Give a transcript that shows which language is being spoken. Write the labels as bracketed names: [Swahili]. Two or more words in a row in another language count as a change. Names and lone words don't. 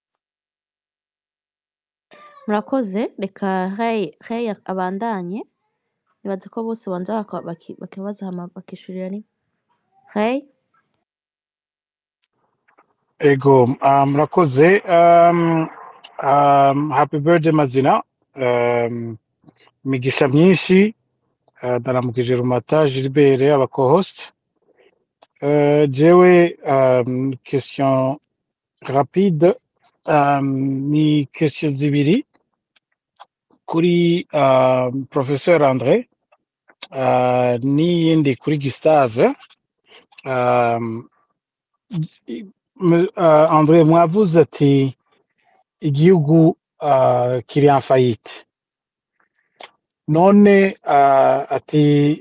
[Rundi] murakoze reka Ray abandanye nibaze ko bose banza bakibaza hama bakishurira rimwe Ray Ego, murakoze. [English] Happy birthday [Rundi] Mazina. Migisha myinshi. Ndaramukije Rumata, Gilbert, aba co-host. Jewe, [French] question rapide. [Rundi] Ni question zibiri kuri Professeur André. N'iyindi kuri Gustave. André mwavuze ati igihugu kiri [French] en faillite [Rundi] none ati